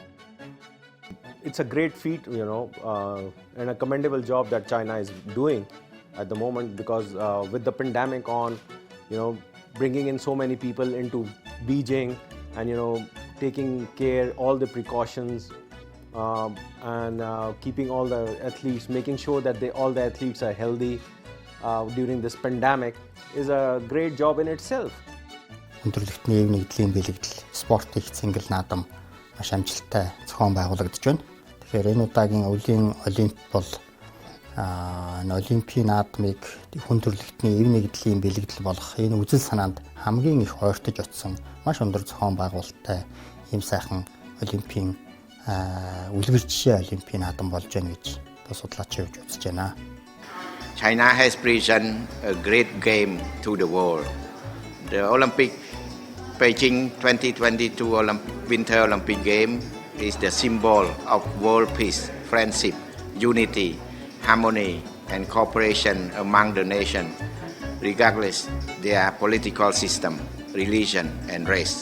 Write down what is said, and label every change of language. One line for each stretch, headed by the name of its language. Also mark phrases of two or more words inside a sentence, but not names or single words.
English: It's a great feat, and a commendable job that China is doing at the moment, because with the pandemic on, bringing in so many people into Beijing and, taking care, all the precautions, and keeping all the athletes, making sure that all the athletes are healthy during this pandemic is a great job in itself.
Mongolian: Өндөрлөгтний эвний эдлийн бэлэгдэл спорт их цэнгэл наадам маш амжилттай зохион байгуулагдаж байна. Тэгэхээр энэ удаагийн өвлийн олимп бол олимпийн наадмыг хүндрэлтний эвний эдлийн бэлэгдэл болох энэ үзэл санаанд хамгийн их ойртож очсон маш өндөр зохион байгуулалттай ийм сайхан олимпийн үлгэр жишээ олимпийн наадам болж байна гэж судлаачид үзэж байна.
English: China has presented a great game to the world. The Beijing 2022 Winter Olympic Game is the symbol of world peace, friendship, unity, harmony, and cooperation among the nations, regardless their political system, religion, and race.